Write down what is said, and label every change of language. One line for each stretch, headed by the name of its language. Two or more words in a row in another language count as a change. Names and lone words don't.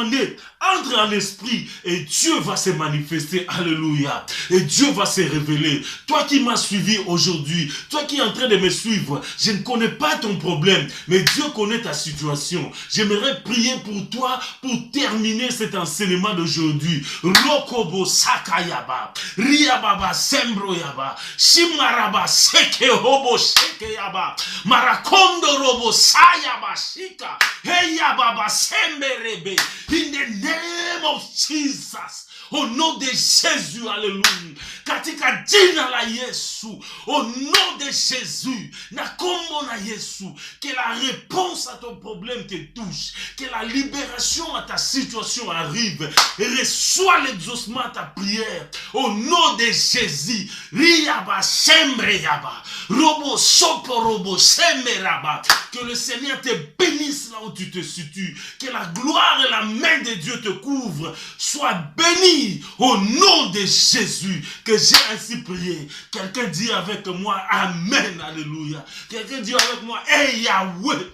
French: Entre en esprit et Dieu va se manifester, alléluia, et Dieu va se révéler. Toi qui m'as suivi aujourd'hui, toi qui es en train de me suivre, je ne connais pas ton problème, mais Dieu connaît ta situation. J'aimerais prier pour toi pour terminer cet enseignement d'aujourd'hui. Rokobo sakayaba, riababa sembroyaba, shimaraba sekehobo shekeyaba, marakondo robo sayaba shika, heyababa semberebe.
English: In the name of Jesus.
French: Au nom de Jésus, alléluia.
Swahili: Katika jina la Yesu.
French: Au nom de Jésus.
Lingala: Na kombo na Yesu.
French: Que la réponse à ton problème te touche. Que la libération à ta situation arrive. Et reçois l'exaucement à ta prière. Au nom de Jésus. Riyaba sembre yaba. Robo sopo robo sembe raba. Que le Seigneur te bénisse là où tu te situes. Que la gloire et la main de Dieu te couvre. Sois béni au nom de Jésus, que j'ai ainsi prié. Quelqu'un dit avec moi Amen, alléluia. Quelqu'un dit avec moi Hey Yahweh.